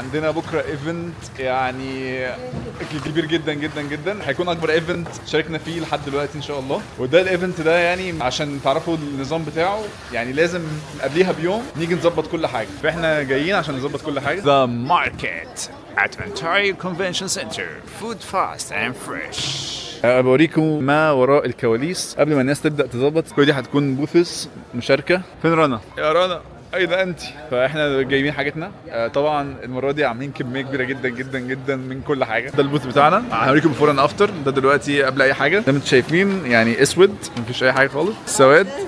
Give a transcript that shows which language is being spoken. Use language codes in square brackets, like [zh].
[ar] عندنا بكره ايفنت يعني كبير جدا جدا جدا، هيكون اكبر ايفنت شاركنا فيه لحد دلوقتي ان شاء الله. وده الايفنت ده يعني عشان تعرفوا النظام بتاعه يعني لازم قبليها بيوم نيجي نظبط كل حاجه، فاحنا جايين عشان نظبط كل حاجه. [en] The market at Ontario Convention Center. Food fast and fresh. [ar] بوريكم ما وراء الكواليس قبل ما الناس تبدا تظبط. كل دي هتكون بوثس مشاركه. فين رنا؟ يا رنا اين انت؟ فاحنا جايبين حاجتنا. طبعا المره دي عاملين كميه كبيره جدا جدا جدا من كل حاجه. ده البوث بتاعنا، هوريكم [en] Before and after. [ar] ده دلوقتي قبل اي حاجه، زي ما انتم شايفين يعني اسود، مفيش اي حاجه خالص. سواد.